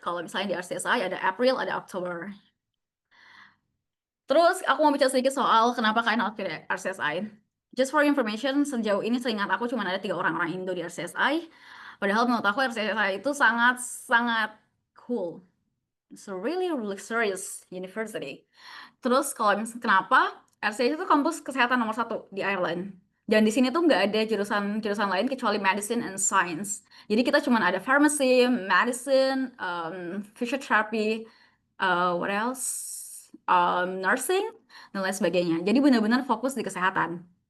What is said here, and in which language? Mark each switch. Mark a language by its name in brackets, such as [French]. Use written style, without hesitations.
[Indonesian] Kalau misalnya di RCSI ada April, ada October. Terus aku mau bicara sedikit soal kenapa kalian harus pilih RCSI. [English] Just for information, [Indonesian] sejauh ini seingat aku cuma ada 3 orang Indo di RCSI. Padahal menurut aku RCSI itu sangat cool. [English] It's a really luxurious university. [Indonesian] Terus kalau misalnya kenapa? RCSI itu kampus kesehatan nomor 1 di Ireland. Dan di sini tuh nggak ada jurusan lain kecuali medicine and science. Jadi kita cuma ada pharmacy, medicine, physiotherapy, [English] what else? [Indonesian] Nursing dan lain sebagainya. Jadi benar-benar fokus di kesehatan.